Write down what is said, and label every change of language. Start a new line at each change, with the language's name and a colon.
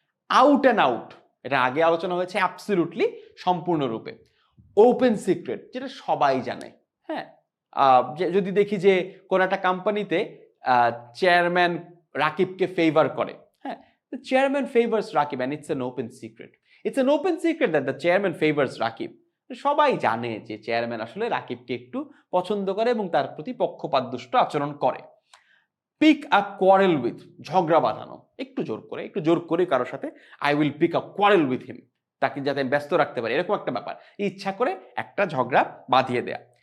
Bangla: Out and out, এটা আগে আলোচনা হয়েছে, অ্যাবসলিউটলি, সম্পূর্ণরূপে। ওপেন সিক্রেট, যেটা সবাই জানে। হ্যাঁ, যদি দেখি যে কোন একটা কোম্পানিতে চেয়ারম্যান রাকিবকে ফেভার করে, হ্যাঁ,
English: the chairman favors Rakib and it's an open secret. It's an open secret that the chairman favors Rakib.
Bangla: সবাই জানে যে চেয়ারম্যান আসলে রাকিবকে একটু পছন্দ করে এবং তার প্রতি পক্ষপাতদুষ্ট আচরণ করে। পিক আ কোয়ারেল উইথ, ঝগড়া বাঁধানো, একটু জোর করে কারোর সাথে
English: I will pick a quarrel with him,
Bangla: তাকে যাতে আমি ব্যস্ত রাখতে পারি, এরকম একটা ব্যাপার, ইচ্ছা করে একটা ঝগড়া বাঁধিয়ে দেয়া।